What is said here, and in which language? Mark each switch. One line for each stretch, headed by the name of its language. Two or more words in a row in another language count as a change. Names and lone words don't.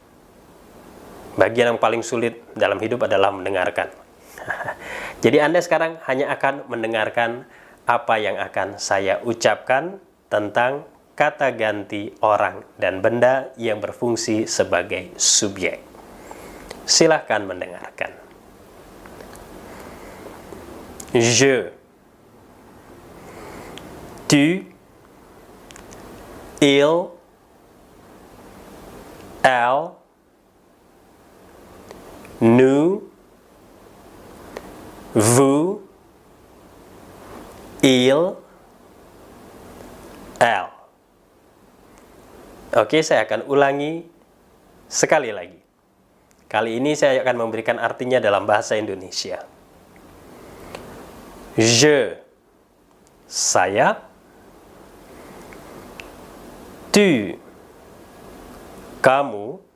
Indonesian: Bagian yang paling sulit dalam hidup adalah mendengarkan. Jadi Anda sekarang hanya akan mendengarkan apa yang akan saya ucapkan tentang kata ganti orang dan benda yang berfungsi sebagai subjek. Silahkan mendengarkan.
French: Je, tu, il, elle, nous, vous, il, elle.
Indonesian: Oke, saya akan ulangi sekali lagi. Kali ini saya akan memberikan artinya dalam bahasa Indonesia.
French: Je, saya. Tu, kamu.